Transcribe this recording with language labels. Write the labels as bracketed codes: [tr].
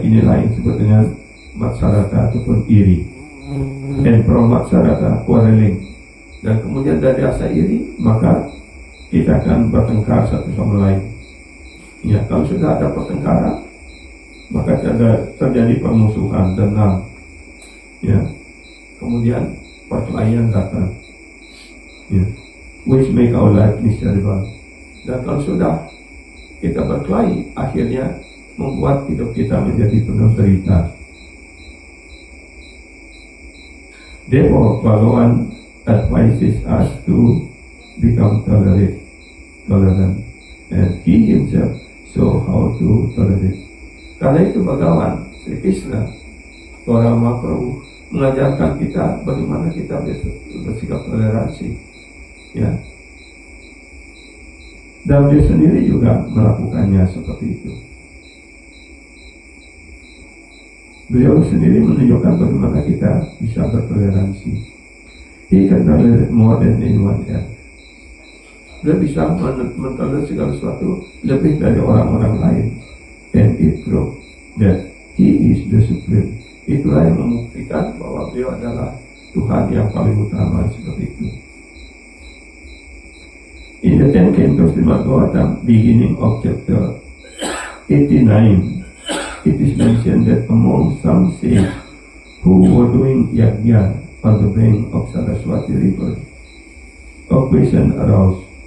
[id] Inilah yang disebut dengan matsarata ataupun iri. [en] And from matsarata, quarreling. [id] Dan kemudian dari rasa iri, maka kita akan bertengkar satu sama lain. Ya, kalau sudah ada pertengkaran, maka terjadi permusuhan, dendam, ya. Kemudian perkelahian datang, ya, [en] which make our life miserable. [id] Dan kalau sudah kita berkelahi, akhirnya membuat hidup kita menjadi penuh derita. [en] Therefore, Bhagavan advises us to become tolerant, and he himself show how to tolerate. [id] Karena itu Bhagavan Sri Krishna, Tora Mahaprabhu, mengajarkan kita bagaimana kita bersikap toleransi, ya. Dan dia sendiri juga melakukannya seperti itu. Beliau sendiri menunjukkan bagaimana kita bisa bertoleransi. [en] He can tolerate more than anyone else. [id] Dia bisa mentolerir segala sesuatu lebih dari orang-orang lain. [en] And it proves that he is the supreme. [id] Itulah yang membuktikan bahwa beliau adalah Tuhan yang paling utama, seperti itu. [en] In the 10 cantos Srimad Bhagavatam, beginning of chapter 89, it is mentioned that among some saints who were doing yajna on the bank of Saraswati River, a question arose.